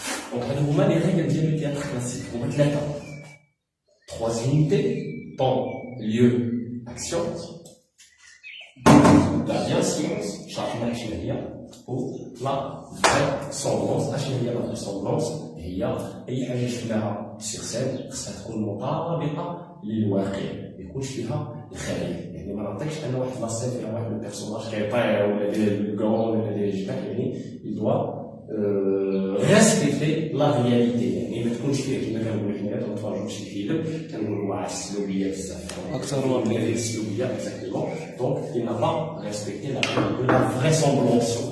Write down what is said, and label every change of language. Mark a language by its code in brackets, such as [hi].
[fr] Donc, on a les règles du théâtre classique. On va être là. 3 unités, temps, lieu, action. La bienséance, charge machinale, ou la vraisemblance. La vraisemblance, [ar] هي أي حاجة شفناها [fr] sur scène [ar] خصها تكون مطابقة للواقع، ما يكونش فيها الخيال. يعني ما نعطيكش أنا واحد لاسين فيها واحد البيرسوناج كيطير ولا داير الكون ولا داير الجبال، يعني [fr] il doit respecter la réalité. [ar] يعني ما تكونش فيه كما كنقولوا حنا كنتفرجوا شي فيلم كنقولوا واعر السلوبية بزاف أكثر واقعية [fr] السلوبية exactement. Donc il n'a pas respecté la règle de la vraisemblance.